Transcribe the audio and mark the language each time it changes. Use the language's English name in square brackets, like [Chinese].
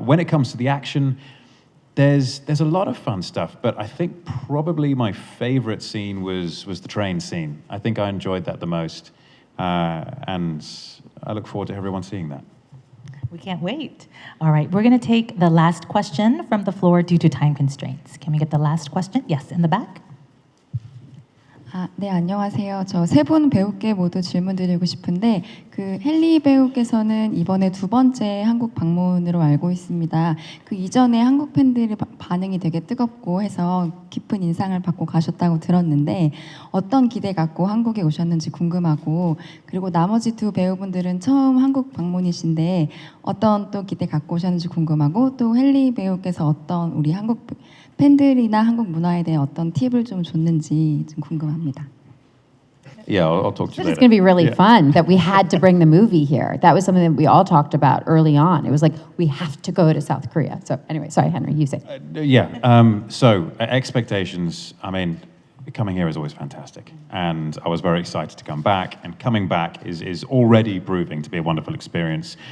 [English] When it comes to the action, there's a lot of fun stuff, but I think probably my favorite scene was the train scene. I think I enjoyed that the most, and I look forward to everyone seeing that. We can't wait. All right, we're going to take the last question from the floor due to time constraints. Can we get the last question? Yes, in the back. [Korean] 네, 안녕하세요. 저 세 분 배우께 모두 질문 드리고 싶은데 그 헨리 배우께서는 이번에 두 번째 한국 방문으로 알고 있습니다. 그 이전에 한국 팬들의 반응이 되게 뜨겁고 해서 깊은 인상을 받고 가셨다고 들었는데 어떤 기대 갖고 한국에 오셨는지 궁금하고, 그리고 나머지 두 배우분들은 처음 한국 방문이신데 어떤 또 기대 갖고 오셨는지 궁금하고, 또 헨리 배우께서 어떤 우리 한국 팬들이나 한국 문화에 대해 어떤 팁을 좀 줬는지 좀 궁금합니다. [English] Yeah, I'll talk to you later. It's going to be really fun that we had to bring the movie here. That was something that we all talked about early on. It was like, we have to go to South Korea. So anyway, sorry, Henry, you say. So expectations, I mean, coming here is always fantastic. And I was very excited to come back. And coming back is already proving to be a wonderful experience.